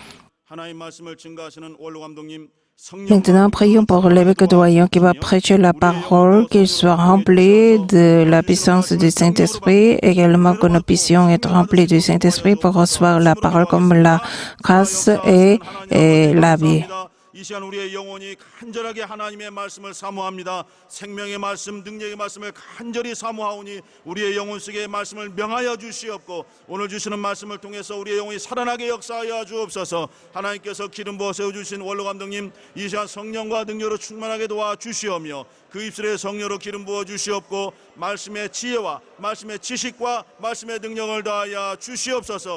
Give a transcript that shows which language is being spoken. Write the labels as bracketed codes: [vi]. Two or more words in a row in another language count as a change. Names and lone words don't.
[fr] Maintenant, prions pour l'évêque doyen qui va prêcher la parole, qu'il soit rempli de la puissance du Saint-Esprit, également que nous puissions être remplis du Saint-Esprit pour recevoir la parole comme la grâce et la vie. [ko] 이 시간 우리의 영혼이 간절하게 하나님의 말씀을 사모합니다. 생명의 말씀, 능력의 말씀을 간절히 사모하오니 우리의 영혼 속에 말씀을 명하여 주시옵고 오늘 주시는 말씀을 통해서 우리의 영혼이 살아나게 역사하여 주옵소서. 하나님께서 기름 부어 세워주신 원로 감독님 이 시간 성령과 능력으로 충만하게 도와 주시오며 그 입술에 성령으로 기름 부어 주시옵고 말씀의 지혜와 말씀의 지식과 말씀의 능력을 다하여 주시옵소서.